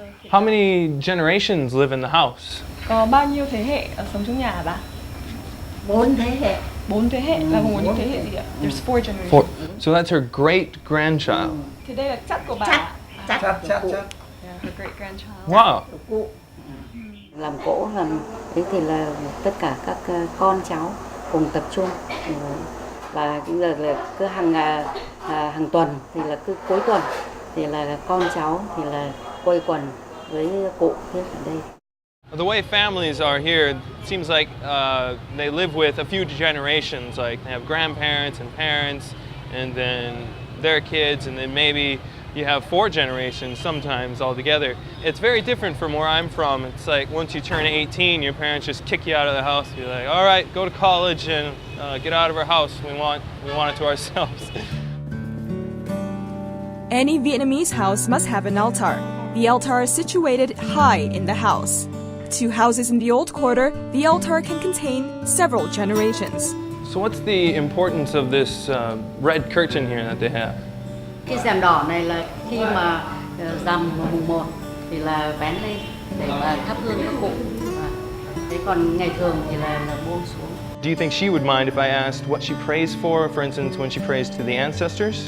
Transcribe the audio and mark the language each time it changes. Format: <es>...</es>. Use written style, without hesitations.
<en>How many generations live in the house?</en> <vi>Có bao nhiêu thế hệ sống trong nhà hả bà? 4 thế hệ. 4 thế hệ là gồm những thế hệ gì ạ?</vi> <en>There's 4 generations. Four. So that's her great grandchild.</en> <vi>Thì đây là chắc của bà ạ? Chắc.</vi> <en>Yeah, her great grandchild. Wow.</en> <vi>Làm gỗ làm thế thì là tất cả các con cháu cùng tập trung và là cứ hàng tuần thì là cứ cuối tuần thì là con cháu thì là quây quần với cụ hết ở đây.</vi> <en>The way families are here, it seems like they live with a few generations. Like they have grandparents and parents, and then their kids, and then maybe you have 4 generations sometimes all together. It's very different from where I'm from. It's like once you turn 18, your parents just kick you out of the house. You're like, all right, go to college and get out of our house. We want it to ourselves. Any Vietnamese house must have an altar. The altar is situated high in the house. 2 houses in the old quarter, the altar can contain several generations. So what's the importance of this red curtain here that they have?</en> <vi>Cái rèm đỏ này là khi mà rằm mùng 1 thì là vén lên để mà thắp hương các cụ. Thế còn ngày thường thì là buông xuống.</vi> <en>Do you think she would mind if I asked what she prays for instance, when she prays to the ancestors?</en>